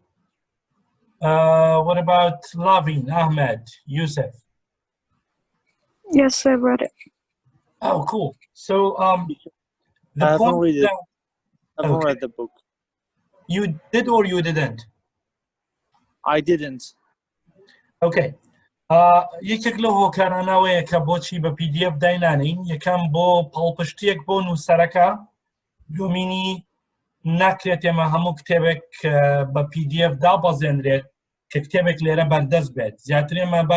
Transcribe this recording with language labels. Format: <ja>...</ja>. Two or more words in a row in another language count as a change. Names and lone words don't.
<en>What about Lavin, Ahmed, Yusuf? Yes, I read it. Oh, cool. So, I haven't read the book. You did or you didn't? I didn't. Okay.</en> <ckb>یەکێک لەو هۆکارانەوەیە کە بۆچی بە PDF داینانین یەکەم بۆ پاڵپشتیەک بۆ نووسەرەکە دومینی ناکرێت ئێمە هەموو کتێبێک بە PDF دابەزێنرێت کە کتێبێک لێرە بەردەست بێت زیاتر ئێمە باس</ckb>